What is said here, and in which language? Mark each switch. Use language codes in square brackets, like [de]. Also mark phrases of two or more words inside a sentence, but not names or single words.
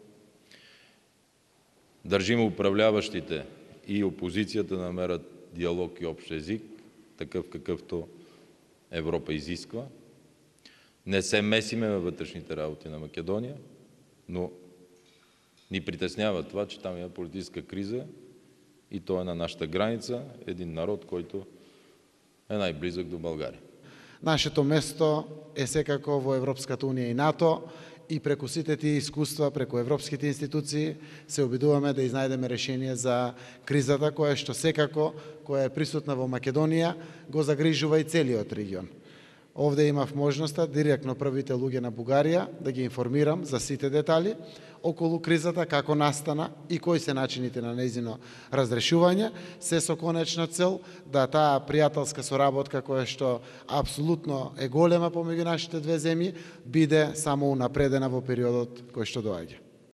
[bg] Държим управляващите и опозицията да намерят диалог и общ език, такъв какъвто Европа изисква. Не се месиме във вътрешните работи на Македония, но ни притеснява това, че там има политическа криза и то е на нашата граница, един народ, който е най-близък до България. [mk] Нашето место е секако во Европската унија и НАТО и преку сите тие искуства, преку европските институции се обидуваме да изнајдеме решение за кризата која е присутна во Македонија, го загрижува и целиот регион. Овде имав можноста директно првите луѓе на Бугарија да ги информирам за сите детали околу кризата, како настана и кои се начините на нејзино разрешување, се со конечна цел да таа пријателска соработка која што апсолутно е голема помеѓу нашите две земји биде само унапредена во периодот кој што доаѓа.